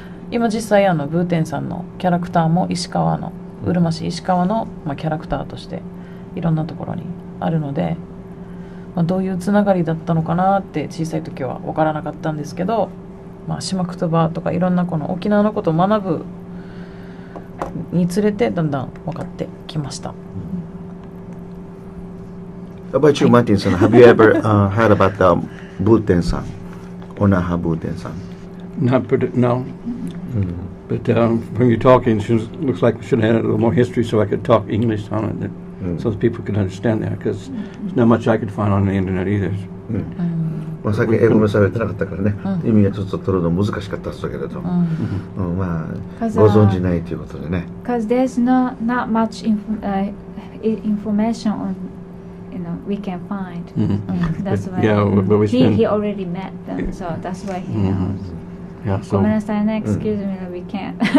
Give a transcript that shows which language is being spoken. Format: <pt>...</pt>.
<ja>今実際ブーテンさんのキャラクターも石川のうるま市石川の、キャラクターとしていろんなところにあるので、どういうつながりだったのかなって小さい時は分からなかったんですけど、島言葉とかいろんなこの沖縄のことを学ぶにつれてだんだん分かってきました。</ja> <en>How about you, Martin-san? Have you ever heard about the Buten-san? Onaha Buten-san? No. But when you're talking, it looks like we should have had a little more history so I could talk English on it, so that people could understand that, because there's not much I could find on the internet either.</en> <ja>さっき英語も喋ってなかったからね、意味がちょっと取るの難しかったっすけれど、まあご存じないということでね。</ja> <en>Because there's not much information on, we can find. That's why he already met them, so that's why he knows.</en> <ja>ごめんなさいね、</ja> <en>excuse me, we can't.</en>